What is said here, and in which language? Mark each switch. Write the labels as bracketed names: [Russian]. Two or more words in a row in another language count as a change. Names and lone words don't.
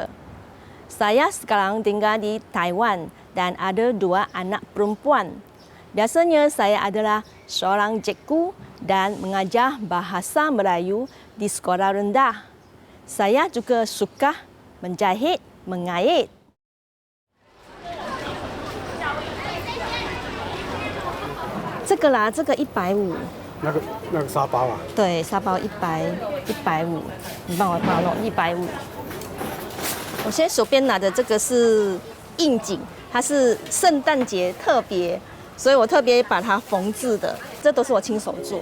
[Malay] Saya sekarang tinggal di Taiwan dan ada 2 anak perempuan. Biasanya saya adalah seorang cikgu dan mengajar bahasa Melayu di sekolah rendah. Saya juga suka menjahit, mengait. [Chinese] 这个啦，这个150。那个沙包啊？对，沙包150，你帮我弄150。我现在手边拿的这个是应景，它是圣诞节特别，所以我特别把它缝制的，这都是我亲手做的。